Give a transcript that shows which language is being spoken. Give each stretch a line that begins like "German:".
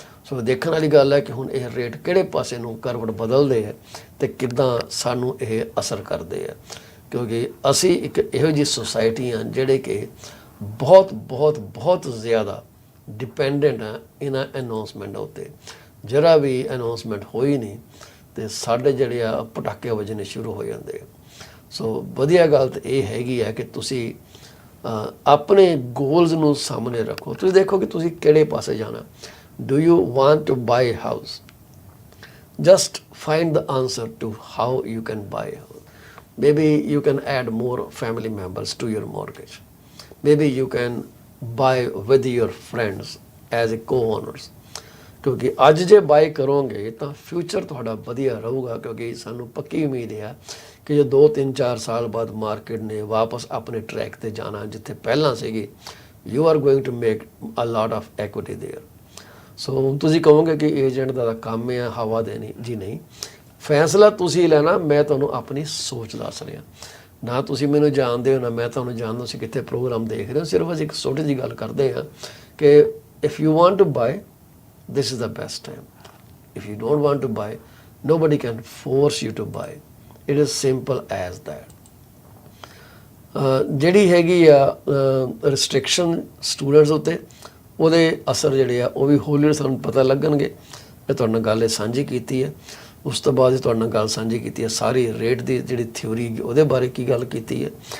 Punjabi: ਸੋ ਦੇਖਣ ਵਾਲੀ ਗੱਲ ਹੈ ਕਿ ਹੁਣ ਇਹ ਰੇਟ ਕਿਹੜੇ ਪਾਸੇ ਨੂੰ ਕਰਵਟ ਬਦਲਦੇ ਹੈ ਤੇ ਕਿੱਦਾਂ ਸਾਨੂੰ ਇਹ ਅਸਰ ਕਰਦੇ ਆ, ਕਿਉਂਕਿ ਅਸੀਂ ਇੱਕ ਇਹੋ ਜਿਹੀ ਸੁਸਾਇਟੀ ਹਾਂ ਜਿਹੜੇ ਕਿ ਬਹੁਤ ਜ਼ਿਆਦਾ ਡਿਪੈਂਡੈਂਟ ਆ ਇਹਨਾਂ ਅਨਾਉਂਸਮੈਂਟਾਂ ਉੱਤੇ। ਜਰਾ ਵੀ ਅਨਾਉਂਸਮੈਂਟ ਹੋਈ ਨਹੀਂ ਤੇ ਸਾਡੇ ਜਿਹੜੇ ਆ ਪਟਾਕੇ ਵੱਜਣੇ ਸ਼ੁਰੂ ਹੋ ਜਾਂਦੇ ਆ। ਸੋ ਵਧੀਆ ਗੱਲ ਤਾਂ ਇਹ ਹੈਗੀ ਹੈ ਕਿ ਤੁਸੀਂ ਆਪਣੇ ਗੋਲਸ ਨੂੰ ਸਾਹਮਣੇ ਰੱਖੋ। ਤੁਸੀਂ ਦੇਖੋ ਕਿ ਤੁਸੀਂ ਕਿਹੜੇ ਪਾਸੇ ਜਾਣਾ।
English: Do you want to buy a house? Just find the answer to how you can buy a house. Maybe you can add more family members to your mortgage. Maybe you can buy with your friends as a co-owners.
Punjabi: ਕਿਉਂਕਿ ਅੱਜ ਜੇ ਬਾਈ ਕਰੋਗੇ ਤਾਂ future ਤੁਹਾਡਾ ਵਧੀਆ ਰਹੂਗਾ, ਕਿਉਂਕਿ ਸਾਨੂੰ ਪੱਕੀ ਉਮੀਦ ਹੈ ਕਿ ਜੇ 2-3-4 ਸਾਲ ਬਾਅਦ ਮਾਰਕੀਟ ਨੇ ਵਾਪਸ ਆਪਣੇ ਟਰੈਕ ਤੇ ਜਾਣਾ ਜਿੱਥੇ ਪਹਿਲਾਂ ਸੀਗੀ,
English: You are going to make a lot of equity there.
Punjabi: ਸੋ ਤੁਸੀਂ ਕਹੋਗੇ ਕਿ ਏਜੰਟ ਦਾ ਕੰਮ ਹੈ ਹਵਾ ਦੇਣੀ, ਜੀ ਨਹੀਂ, ਫੈਸਲਾ ਤੁਸੀਂ ਲੈਣਾ। ਮੈਂ ਤੁਹਾਨੂੰ ਆਪਣੀ ਸੋਚ ਦੱਸ ਰਿਹਾ, ਨਾ ਤੁਸੀਂ ਮੈਨੂੰ ਜਾਣਦੇ ਹੋ ਨਾ ਮੈਂ ਤੁਹਾਨੂੰ ਜਾਣਦਾ, ਤੁਸੀਂ ਕਿੱਥੇ ਪ੍ਰੋਗਰਾਮ ਦੇਖ ਰਹੇ ਹੋ। ਸਿਰਫ ਅਸੀਂ ਇੱਕ ਛੋਟੀ ਜਿਹੀ ਗੱਲ ਕਰਦੇ ਹਾਂ ਕਿ
English: If you want to buy, this is the best time. If you don't want to buy, nobody can force you to buy. It is simple as that.
Punjabi: ਜਿਹੜੀ ਹੈਗੀ ਆ ਰਿਸਟ੍ਰਿਕਸ਼ਨ ਸਟੂਡੈਂਟਸ ਉੱਤੇ, ਉਹਦੇ ਅਸਰ ਜਿਹੜੇ ਆ ਉਹ ਵੀ ਹੌਲੀ ਹੌਲੀ ਸਾਨੂੰ ਪਤਾ ਲੱਗਣਗੇ। ਮੈਂ ਤੁਹਾਡੇ ਨਾਲ ਗੱਲ ਇਹ ਸਾਂਝੀ ਕੀਤੀ ਹੈ। ਉਸ ਤੋਂ ਬਾਅਦ ਤੁਹਾਡੇ ਨਾਲ ਗੱਲ ਸਾਂਝੀ ਕੀਤੀ ਹੈ ਸਾਰੀ ਰੇਟ ਦੀ ਜਿਹੜੀ ਥਿਊਰੀ ਉਹਦੇ ਬਾਰੇ ਕੀ ਗੱਲ ਕੀਤੀ ਹੈ।